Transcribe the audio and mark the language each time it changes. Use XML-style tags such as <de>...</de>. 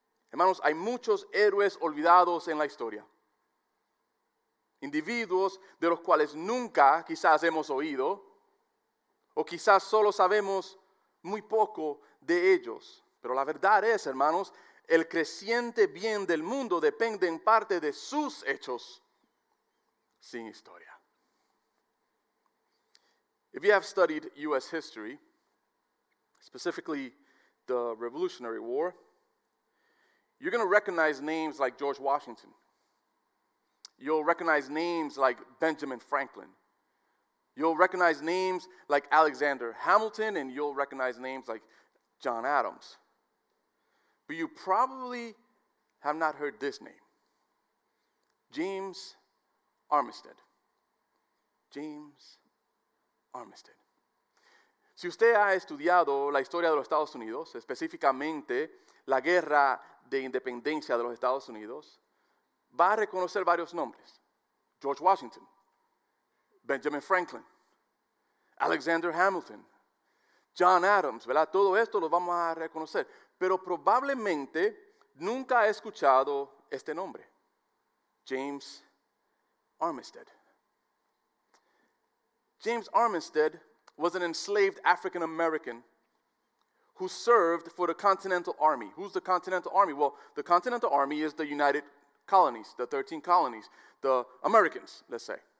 <es>Hermanos, hay muchos héroes olvidados en la historia. Individuos de los cuales nunca quizás hemos oído, o quizás solo sabemos muy poco de ellos. Pero la verdad es, hermanos, el creciente bien del mundo depende en parte de sus hechos sin historia.</es> <en>If you have studied U.S. history, specifically the Revolutionary War, you're going to recognize names like George Washington. You'll recognize names like Benjamin Franklin. You'll recognize names like Alexander Hamilton, and you'll recognize names like John Adams. But you probably have not heard this name. James Armistead. James Armistead.</en> <es>Si usted ha estudiado la historia de los Estados Unidos, específicamente la guerra de independencia de los Estados Unidos, va a reconocer varios nombres. George Washington, Benjamin Franklin, Alexander Hamilton, John Adams, ¿verdad? Todo esto lo vamos a reconocer. Pero probablemente nunca ha escuchado este nombre. James Armistead.</es> <en>James Armistead was an enslaved African American who served for the Continental Army. Who's the Continental Army? Well, the Continental Army is the United Colonies, the 13 colonies, the Americans, let's say.</en>